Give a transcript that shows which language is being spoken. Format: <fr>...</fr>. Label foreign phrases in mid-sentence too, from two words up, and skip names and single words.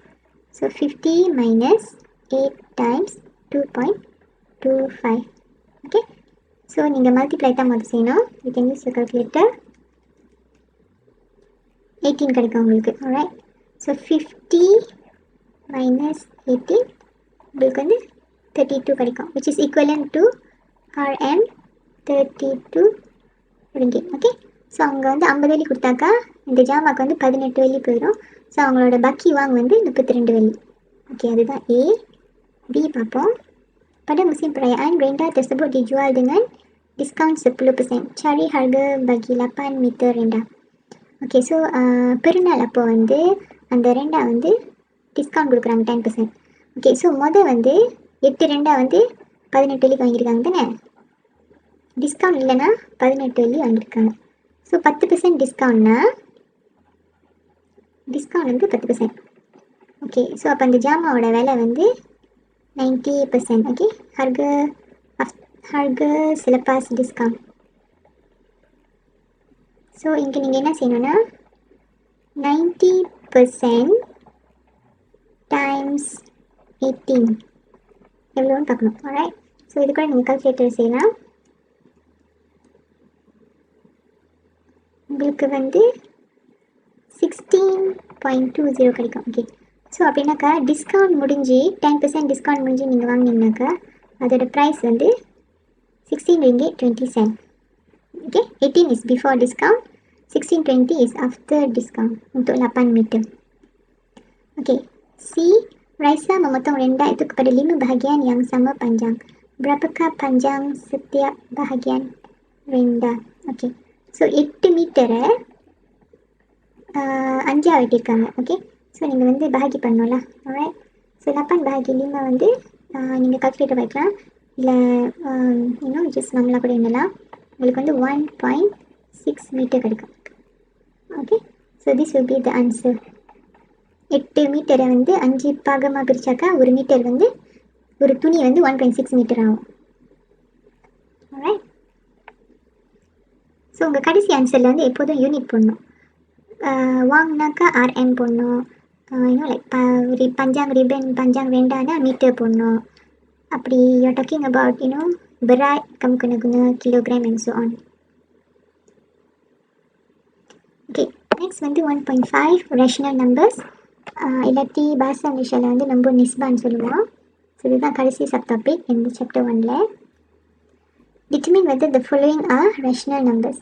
<en>ஸோ 50 minus 8 times 2.25.</en> <ta>ஓகே, ஸோ நீங்கள் மல்டிப்ளை தான் முதல் செய்யணும்.</ta> <en>you can use calculator.</en> <ta>18 கிடைக்கும் உங்களுக்கு. alright, ஸோ 50 minus 18 உங்களுக்கு வந்து 32 கிடைக்கும்,</ta> <en>which is equivalent to RM32 ringgit.</en> <ta>ஓகே, ஸோ அவங்க வந்து 50 வெள்ளி கொடுத்தாக்கா இந்த ஜாமாக்கு வந்து 18 வெள்ளி போயிடும். ஸோ அவங்களோட பக்கி வாங்க வந்து 32 வெள்ளி. ஓகே, அதுதான் A. B பார்ப்போம்.</ta> <ms>Pada musim perayaan, rendah tersebut dijual dengan diskaun 10%. Cari harga bagi 8 meter rendah.</ms> <ta>ஓகே, ஸோ பெருநாள் அப்போ வந்து அந்த ரெண்டா வந்து டிஸ்கவுண்ட் கொடுக்குறாங்க 10%. ஓகே, ஸோ வந்து 8 ரெண்டா வந்து 18 வெள்ளிக்கு வாங்கியிருக்காங்க தானே. டிஸ்கவுண்ட் இல்லைன்னா 18 வெள்ளி வாங்கியிருக்காங்க. ஸோ 10% டிஸ்கவுண்ட்னா டிஸ்கவுண்ட் வந்து 10%. ஓகே, ஸோ அப்போ அந்த ஜாமாவோட விலை வந்து 90%. ஓகே,</ta> <ms>harga selepas டிஸ்கவுண்ட்.</ms> <ta>ஸோ இங்கே நீங்கள் என்ன செய்யணும்னா 90% times 18 எவ்வளோன்னு பார்க்கணும். alright, ஸோ இது கூட நீங்கள் கால்குலேட்டர் செய்யலாம். உங்களுக்கு வந்து 16.20 கிடைக்கும். ஓகே, ஸோ அப்படின்னாக்கா டிஸ்கவுண்ட் முடிஞ்சு 10% டிஸ்கவுண்ட் முடிஞ்சு நீங்கள் வாங்கினீங்கனாக்கா அதோட ப்ரைஸ் வந்து 16 ringgit 20 cent.</ta> <en>ஓகே, 18 is before discount, 16.20 is after discount</en> <ms>untuk 8 meter. Oke, C. Raisa memotong rendah itu kepada 5 bahagian yang sama panjang. Berapakah panjang setiap bahagian rendah? Oke,</ms> <ta>so 8 மீட்டரை 5 வெட்டியிருக்காங்க. ஓகே, ஸோ நீங்கள் வந்து பாகி பண்ணணும்ல. alright, ஸோ 8 பாகி 5 வந்து நீங்கள் கால்குலேட்டர் வைக்கலாம், இல்லை இன்னும் ஜஸ்ட் நம்மளாக கூட என்னலாம் உங்களுக்கு வந்து 1.6 மீட்டர் கிடைக்கும்.</ta> <en>Okay, so this will be the answer.</en> <ta>8 மீட்டரை வந்து 5 பாகமாக பிரித்தாக்கா ஒரு மீட்டர் வந்து ஒரு துணி வந்து 1.6 மீட்டர் ஆகும். alright, ஸோ உங்கள் கடைசி ஆன்சரில் வந்து எப்போதும் யூனிட் போடணும். வாங்கினாக்கா RM போடணும், இன்னும் லைக்</ta> <ms>panjang reben panjang</ms> <ta>ரெண்டானா மீட்டர் போடணும்.</ta> <en>அப்படி you're talking about</en> <ms>berat kamu kena guna kilogram</ms> <en>and so on. Okay, next வந்து 1.5 rational numbers.</en> <ta>இல்லாட்டி பாஷா இங்கிலீஷில் வந்து நம்ம நிஸ்பான்னு சொல்லுவோம். ஸோ இதுதான் கடைசி சப்டாபிக் இந்த சாப்டர் 1ல்.</ta> <en>டிட்டர்மின் whether the following are rational numbers.</en>